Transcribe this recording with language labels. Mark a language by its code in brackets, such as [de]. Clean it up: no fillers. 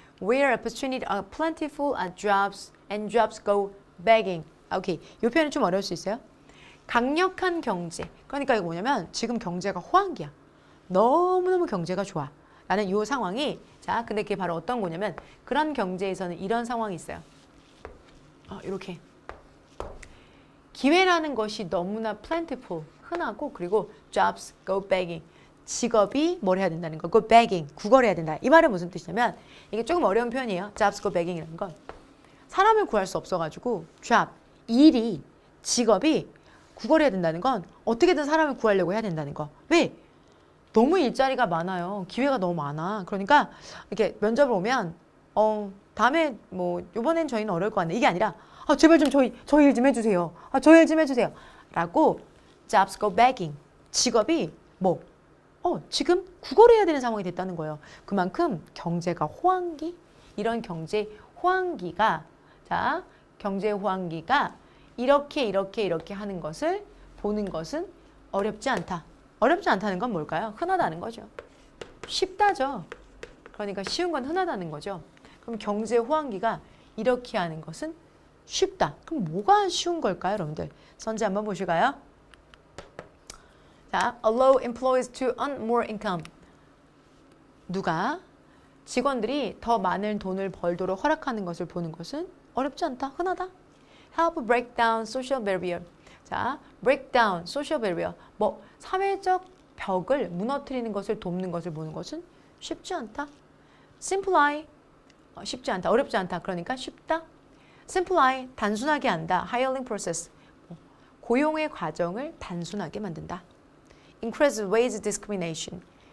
[en] Where opportunity are plentiful jobs and jobs go begging. [ko] 오케이. 이 표현이 좀 어려울 수 있어요. 강력한 경제. 그러니까 이거 뭐냐면 지금 경제가 호황기야. 너무너무 경제가 좋아. 라는 이 상황이 자, 근데 그게 바로 어떤 거냐면 그런 경제에서는 이런 상황이 있어요. 이렇게. 기회라는 것이 너무나 plentiful, 흔하고 그리고 [en] jobs go begging. [ko] 직업이 뭘 해야 된다는 거. [en] go begging. [ko] 구걸해야 된다. 이 말은 무슨 뜻이냐면 이게 조금 어려운 표현이에요. [en] jobs go begging [ko] 이라는 건. 사람을 구할 수 없어가지고 job, 일이, 직업이 구걸해야 된다는 건 어떻게든 사람을 구하려고 해야 된다는 거. 왜? 너무 일자리가 많아요. 기회가 너무 많아. 그러니까 이렇게 면접을 오면 다음에 뭐 이번엔 저희는 어려울 것 같네. 이게 아니라 제발 좀 저희 일 좀 해주세요. 저희 일 좀 해주세요. 라고 [en] jobs go begging. [ko] 직업이 뭐 지금 구걸해야 되는 상황이 됐다는 거예요. 그만큼 경제가 호황기, 이런 경제 호황기가 자, 경제 호황기가 이렇게 하는 것을 보는 것은 어렵지 않다. 어렵지 않다는 건 뭘까요? 흔하다는 거죠. 쉽다죠. 그러니까 쉬운 건 흔하다는 거죠. 그럼 경제 호황기가 이렇게 하는 것은 쉽다. 그럼 뭐가 쉬운 걸까요, 여러분들? 선지 한번 보실까요? [en] 자, allow employees to earn more income. [ko] 누가 직원들이 더 많은 돈을 벌도록 허락하는 것을 보는 것은 어렵지 않다. 흔하다. [en] help break down social barrier. 자, break down social barrier. [ko] 뭐 사회적 벽을 무너뜨리는 것을 돕는 것을 보는 것은 쉽지 않다. [en] simplify. [ko] 쉽지 않다. 어렵지 않다. 그러니까 쉽다. simplify. 단순하게 한다. [en] hiring process. [ko] 고용의 과정을 단순하게 만든다. [en] increase wage discrimination.